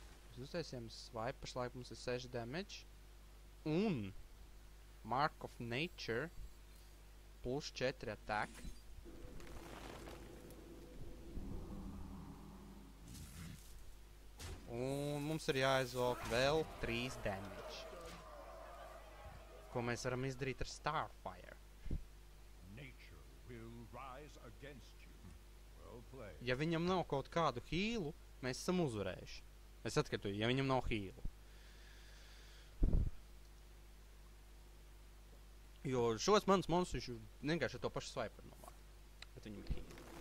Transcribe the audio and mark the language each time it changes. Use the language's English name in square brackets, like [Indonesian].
[Latvian] Mēs uztaisījām swipe, pašlaik mums ir 6 damage. Un Mark of Nature plus 4 attack. Un mums ir jāizvelk vēl 3 damage. Ko mēs varam izdarīt ar Starfire. [English] Nature will rise against you. Well played. [Latvian] Ja viņam nav kaut kādu healu, mēs esam uzvarējuši. Es atkārtoju, ja viņam nav healu. Jo šos manus monstrus viņš vienkārši to pašu swiper nomāk. Bet viņam ir healu.